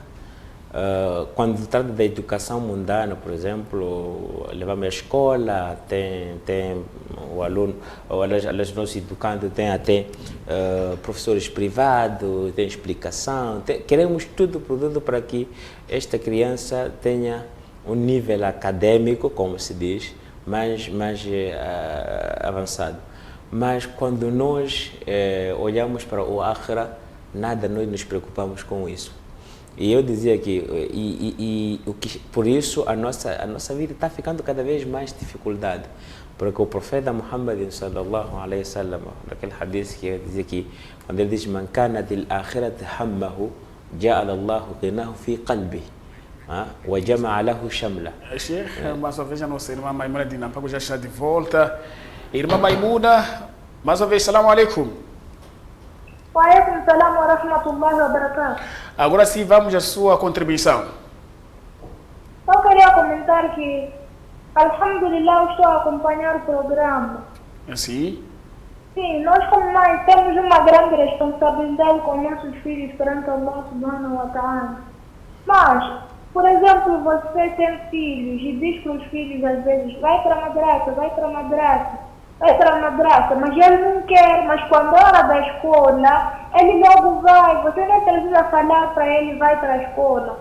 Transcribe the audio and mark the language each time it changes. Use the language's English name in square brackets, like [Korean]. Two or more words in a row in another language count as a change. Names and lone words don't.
[Portuguese] Quando trata da educação mundana, por exemplo, levamos à escola, tem o aluno, ou aliás, nosso educando tem até professores privados, tem explicação, queremos tudo para que esta criança tenha um nível acadêmico, como se diz, mais avançado. Mas quando nós olhamos para o Akhira, nada nós nos preocupamos com isso. E eu dizia que, por isso a nossa vida está ficando cada vez mais dificuldade. Porque o profeta Muhammad [Arabic] صلى الله عليه وسلم, [Portuguese] naquele hadith que dizia que, quando ele diz [Arabic] من كانت الآخرة همه جعل الله غناه في قلبه وجمع له شمله. [Portuguese] Sheikh, mais uma vez a nossa irmã Maimuna de Nampako já está de volta. Irmã Maimuna, mais uma vez, [Arabic] السلام عليكم. وعليكم السلام ورحمة الله وبركاته. [Portuguese] Agora sim, vamos à sua contribuição. Eu queria comentar que, alhamdulillah, estou a acompanhar o programa. Assim? Sim, nós como mães temos uma grande responsabilidade com nossos filhos perante Allah [Arabic] سبحانه وتعالى. [Portuguese] Mas, por exemplo, você tem filhos e diz para os filhos às vezes, vai para a madraça, mas ele não quer, mas quando é hora da escola, ele logo vai, você nem precisa falar para ele, vai para a escola.